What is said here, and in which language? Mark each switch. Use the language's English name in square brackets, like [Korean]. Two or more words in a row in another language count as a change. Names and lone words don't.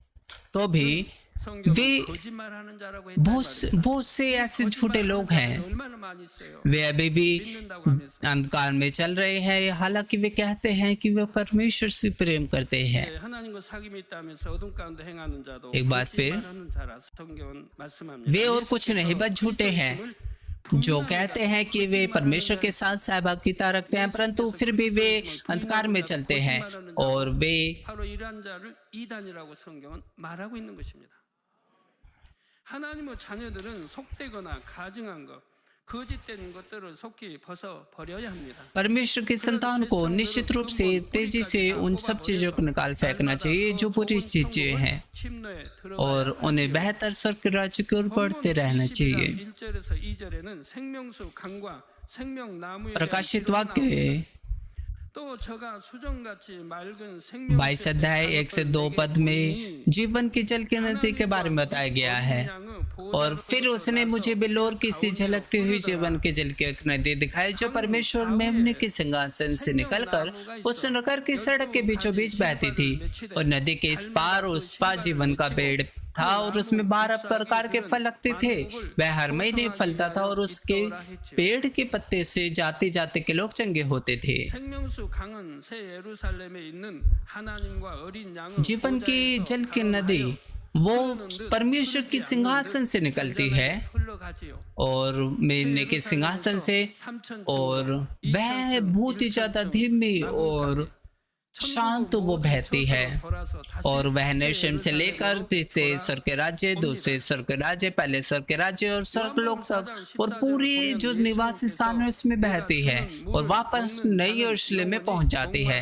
[Hindi] तो भी [Korean] 성경은 [Hindi] वे [Korean] 거짓말하는 자라고 했단 말이에요. [Hindi] बहुत से ऐसे झूठे लोग हैं, [Korean] 얼마나 많이 있어요. [Hindi] वे अभी भी [Korean] 믿는다고 하면서 [Hindi] अंधकार में चल रहे हैं, हालांकि वे कहते हैं कि वे परमेश्वर से प्रेम करते हैं। [Korean] 하나님과 사귐이 있다면서 어둠 가운데 행하는 자도 [Hindi] एक बात फिर, [Korean] 거짓말하는 자라 성경은 말씀합니다. [Hindi] वे और कुछ नहीं बस झूठे हैं, जो कहते हैं कि वे परमेश्वर के साथ सहभागिता रखते हैं, परंतु फिर भी वे अंधकार में चलते हैं और वे [Korean] 바로 이러한 자를 이단이라고 성경은 말하고 있는 것입니다. 하나님의 자녀들은 속되거나 가증한 것, 거짓된 것들을 속히 벗어 버려야 합니다. [Hindi] परमेश्वर की संतान को निश्चित रूप से तेजी से उन सब चीजों को निकाल फेंकना चाहिए जो बुरी चीजें हैं [Korean] 침노에 들어가야 [Hindi] और उन्हें बेहतर स्वर्ग के राज्य की ओर बढ़ते रहना चाहिए। [Korean] 1절에서 2절에는 생명수 강과 생명나무에 [Hindi] प्रकाशित वाक्य [Korean] 또 저가 수정같이 맑은 생명 [Hindi] 22 अध्याय 1 से 2 पद में जीवन की जल की नदी के बारे में बताया गया है। और फिर उसने मुझे बिल्लोर की सी झलकती हुई जीवन के जल की एक नदी दिखाई, जो परमेश्वर मेमने के सिंहासन से निकलकर उस नगर की सड़क के बीचों बीच बहती थी। और नदी के इस पार उस पार जीवन का पेड़ था और उसमें 12 प्रकार के फल लगते थे। वह हर महीने फलता था और उसके पेड़ के पत्ते से जाति जाति के लोग चंगे होते थे। [Korean] 생명수 강은 새 예루살렘에 있는 하나님과 어린 양의 [Hindi] जीवन की जल की नदी वो परमेश्वर की सिंहासन से निकलती है [Korean] 흘러가지요. [Hindi] और मेमने के सिंहासन से, और वह बहुत ही ज्यादा धीमी और शांत वो बहती है। और वह नशेम से लेकर तीसरे स्वर्ग के राज्य, दूसरे स्वर्ग के राज्य, पहले स्वर्ग के राज्य और स्वर्गलोक तक और पूरी जो निवासी स्थान है उसमें बहती है और वापस नई यरूशलेम में पहुंच जाती है।